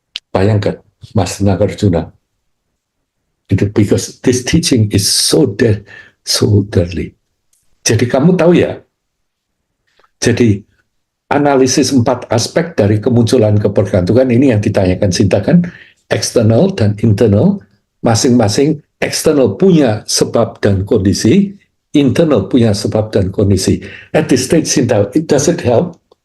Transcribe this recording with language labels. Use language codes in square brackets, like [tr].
[id] Bayangkan, [en] Mas Nagarjuna, because this teaching is so deadly. [id] Jadi kamu tahu ya, jadi analisis 4 aspek dari kemunculan kebergantungan ini yang ditanyakan Sinta kan, eksternal dan internal, masing-masing eksternal punya sebab dan kondisi, internal punya sebab dan kondisi. [en] At this stage, Sinta, does it help?